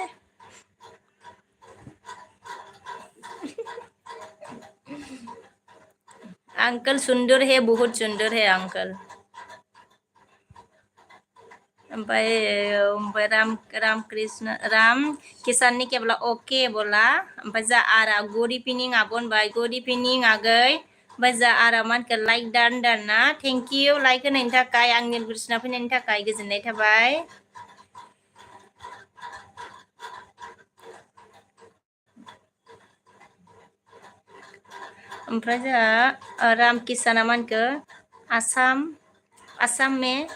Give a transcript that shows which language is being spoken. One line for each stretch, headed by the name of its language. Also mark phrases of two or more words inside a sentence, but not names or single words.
Hindi: अंकल सुंदर है बहुत सुंदर है अंकल ओमफ्राय राम किसान ने क्या बोला
Bodo: ओके बोला ओमफ्राय जा आरा
English: good evening
Bodo: आब' होनबाय
English: good evening
Bodo: आगै ओमफ्राय जा आरा मा होनखो लाइक दान ना
English: thank you
Bodo: लाइक होनायनि थाखाय आंनि एलब्रुसनाव फैनायनि थाखाय गोजोननाय थाबाय ओमफ्राय जोंहा राम किसाना मा होनखो आसाम में